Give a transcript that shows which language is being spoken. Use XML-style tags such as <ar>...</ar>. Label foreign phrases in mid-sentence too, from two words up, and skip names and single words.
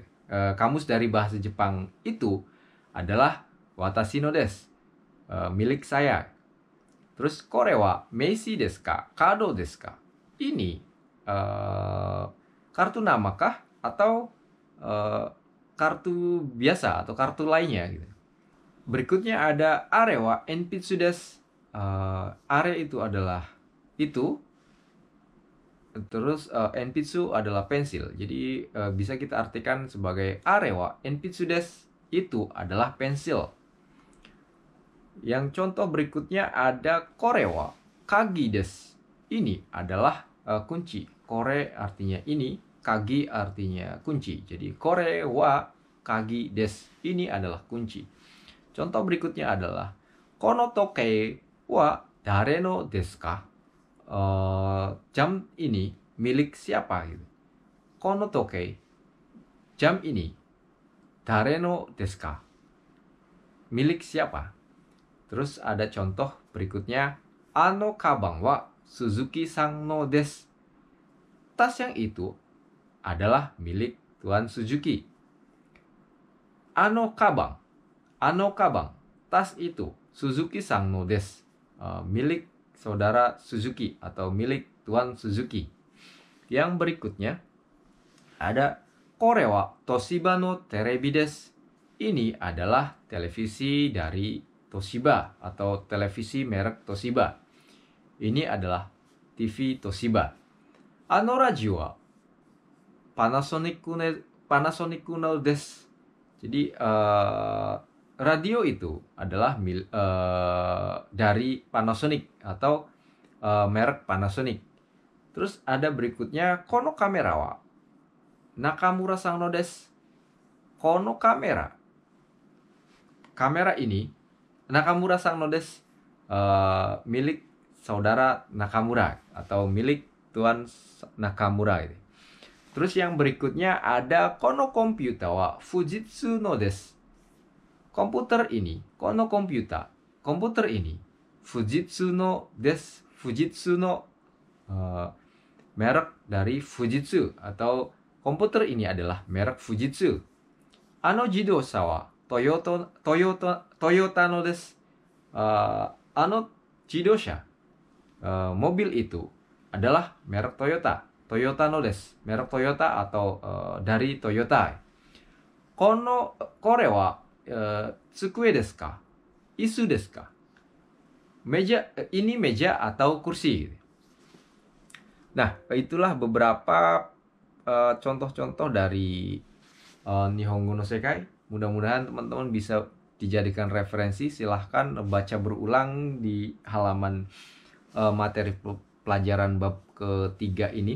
<id>Kamus dari bahasa Jepang itu adalah</id> <ja>私のです.</ja> <id>Milik saya.</id> <ja>Terus これは名刺ですか? カードですか?</ja> <id>Ini kartu nama kah atau kartu biasa atau kartu lainnya gitu. Berikutnya ada</id> <ja>あれは鉛筆です.</ja> <id>Are itu adalah itu. Terus enpitsu adalah pensil. Jadi bisa kita artikan sebagai</id> <ja>あれは鉛筆です,</ja> <id>itu adalah pensil. Yang contoh berikutnya ada</id> <ja>これは鍵です.</ja> <id>Ini adalah kunci. Kore artinya ini, kagi artinya kunci. Jadi</id> <ja>これは鍵です.</ja> <id>Ini adalah kunci. Contoh berikutnya adalah</id> <ja>この時計は誰のですか?</ja> <id>Jam ini milik siapa gitu.</id> <ja>この時計,</ja> <id>jam ini</id> <ja>誰のですか?</ja> <id>Milik siapa? Terus ada contoh berikutnya,</id> <ja>あのかばんは鈴木さんのです.</ja> <id>Tas yang itu adalah milik Tuan Suzuki.</id> <ja>あのかばん,</ja> <id>tas itu</id> <ja>鈴木さんのです.</ja> <id>Milik saudara Suzuki atau milik Tuan Suzuki. Yang berikutnya ada</id> <ja>これは東芝のテレビです.</ja> <id>Ini adalah televisi dari Toshiba atau televisi merek Toshiba. Ini adalah TV Toshiba.</id> <ja>あのラジオはパナソニックのです.</ja> <id>Jadi radio itu adalah dari Panasonic atau merek Panasonic. Terus ada berikutnya</id> <ja>このカメラは中村さんのです. このカメラ.</ja> <id>Kamera ini</id> <ja>中村さんのです.</ja> <id>Milik saudara Nakamura atau milik Tuan Nakamura. Terus yang berikutnya ada</id> <ja>このコンピューターは富士通のです.</ja> <id>Komputer ini,</id> <ja>このコンピューター ini 富士通のです.</ja> <id>Fujitsu no merek dari Fujitsu atau komputer ini adalah merek Fujitsu.</id> <ja>あの自動車はトヨタのです. あの自動車,</ja> <id>mobil itu adalah merek Toyota.</id> <ja>トヨタのです,</ja> <id>merek Toyota atau dari Toyota.</id> <ja>このこれは机ですか? 椅子ですか?</ja> <id>Meja, ini meja atau kursi. Nah, itulah beberapa contoh-contoh dari Nihongo no Sekai. Mudah-mudahan teman-teman bisa dijadikan referensi. Silahkan baca berulang di halaman materi pelajaran bab ketiga ini.</id>